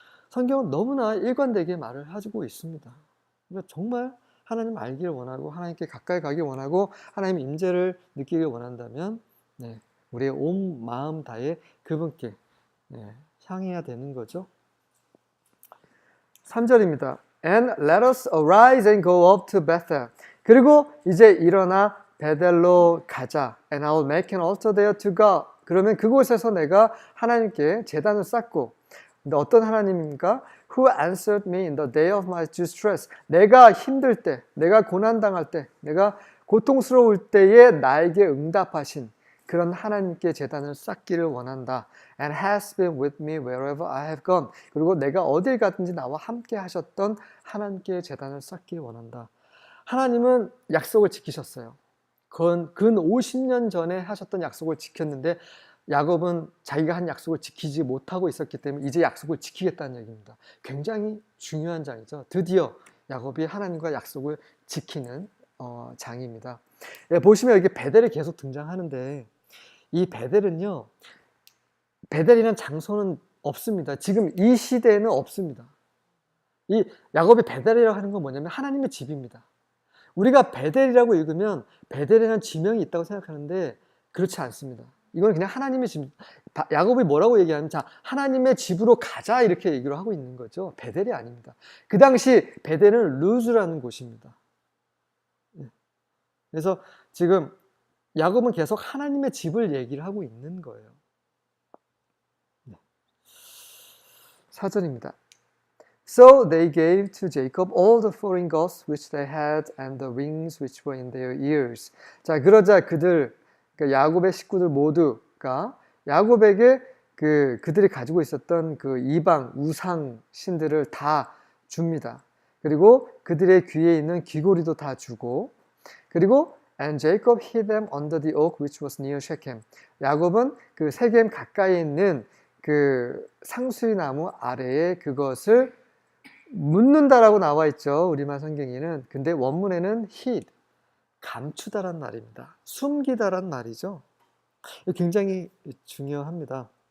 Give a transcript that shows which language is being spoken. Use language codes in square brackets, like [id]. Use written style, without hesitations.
[ko] 성경은 너무나 일관되게 말을 하고 있습니다. 그러니까 정말 하나님 알기를 원하고 하나님께 가까이 가길 원하고 하나님의 임재를 느끼길 원한다면 우리의 온 마음 다해 그분께 향해야 되는 거죠. 3절입니다. [en] And let us arise and go up to Bethel. [ko] 그리고 이제 일어나 베델로 가자. [en] And I will make an altar there to God. [ko] 그러면 그곳에서 내가 하나님께 제단을 쌓고, 근데 어떤 하나님입니까? [en] Who answered me in the day of my distress. [ko] 내가 힘들 때, 내가 고난당할 때, 내가 고통스러울 때에 나에게 응답하신 그런 하나님께 제단을 쌓기를 원한다. [en] And has been with me wherever I have gone. [ko] 그리고 내가 어딜 가든지 나와 함께 하셨던 하나님께 제단을 쌓기를 원한다. 하나님은 약속을 지키셨어요. 근 50년 전에 하셨던 약속을 지켰는데 야곱은 자기가 한 약속을 지키지 못하고 있었기 때문에 이제 약속을 지키겠다는 얘기입니다. 굉장히 중요한 장이죠. 드디어 야곱이 하나님과 약속을 지키는 장입니다. 보시면 여기 베델이 계속 등장하는데 이 베델은요, 베델이라는 장소는 없습니다. 지금 이 시대에는 없습니다. 이 야곱이 베델이라고 하는 건 뭐냐면 하나님의 집입니다. 우리가 베델이라고 읽으면 베델이라는 지명이 있다고 생각하는데 그렇지 않습니다. 이건 그냥 하나님의 집. 야곱이 뭐라고 얘기하면 자, 하나님의 집으로 가자 이렇게 얘기를 하고 있는 거죠. 베델이 아닙니다. 그 당시 베델은 루즈라는 곳입니다. 그래서 지금 야곱은 계속 하나님의 집을 얘기를 하고 있는 거예요. 4절입니다. [en] So they gave to Jacob all the foreign gods which they had and the rings which were in their ears. [ko] 자, 그러자 그러니까 야곱의 식구들 모두가 야곱에게 그들이 가지고 있었던 그 이방 우상 신들을 다 줍니다. 그리고 그들의 귀에 있는 귀고리도 다 주고, 그리고 [en] And Jacob hid them under the oak which was near Shechem. [ko] 야곱은 그 세겜 가까이 있는 그 상수리나무 아래에 그것을 묻는다라고 나와 있죠. 우리말 성경에는. 근데 원문에는 hid, 감추다란 말입니다. 숨기다란 말이죠. 굉장히 중요합니다.